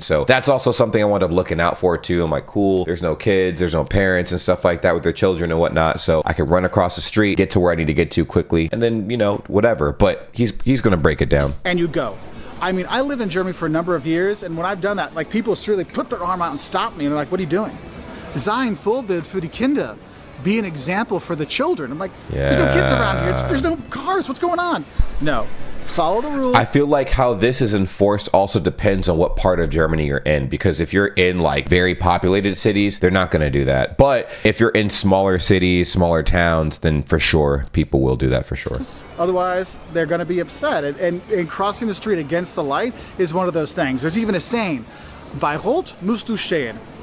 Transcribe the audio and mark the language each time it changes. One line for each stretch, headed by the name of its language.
English: So that's also something I wound up looking out for too. I'm like, cool, there's no kids, there's no parents and stuff like that with their children and whatnot. So I can run across the street, get to where I need to get to quickly, and then, whatever. But he's going to break it down. And you go. I mean, I lived in Germany for a number of years, and when I've done that, like people really put their arm out and stop me, and they're like, what are you doing?
German: Sein Vorbild für die Kinder.
English: Be an example for the children. I'm like, There's no kids around here. There's no cars. What's going on? No. Follow the rules. I feel like how this is enforced also depends on what part of Germany you're in, because if you're in like very populated cities, they're not going to do that. But if you're in smaller cities, smaller towns, then for sure people will do that for sure. Otherwise, they're going to be upset. And crossing the street against the light is one of those things. There's even a saying,
German: bei Rot musst du stehen.